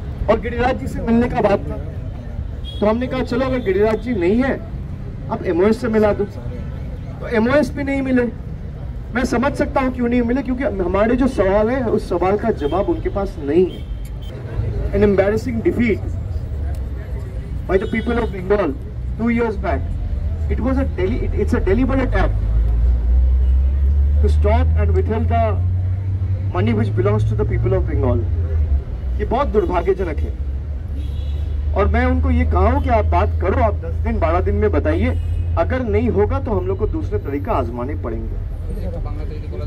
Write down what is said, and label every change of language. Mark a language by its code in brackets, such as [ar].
[hi] और गिरिराज जी से मिलने का बात था, तो हमने कहा चलो अगर गिरिराज जी नहीं है अब MOS से मिला दो। तो MOS भी नहीं मिले। मैं समझ सकता हूं क्यों नहीं मिले, क्योंकि हमारे जो सवाल है उस सवाल का जवाब उनके पास नहीं है। [en] An embarrassing defeat by the people of Bengal 2 years back. It's a deliberate act to stop and withhold the money which belongs to the people of Bengal. [hi] ये बहुत दुर्भाग्यजनक है। और मैं उनको ये कहा हूं कि आप बात करो, आप 10 दिन 12 दिन में बताइए, अगर नहीं होगा तो हम लोग को दूसरे तरीका आजमाने पड़ेंगे।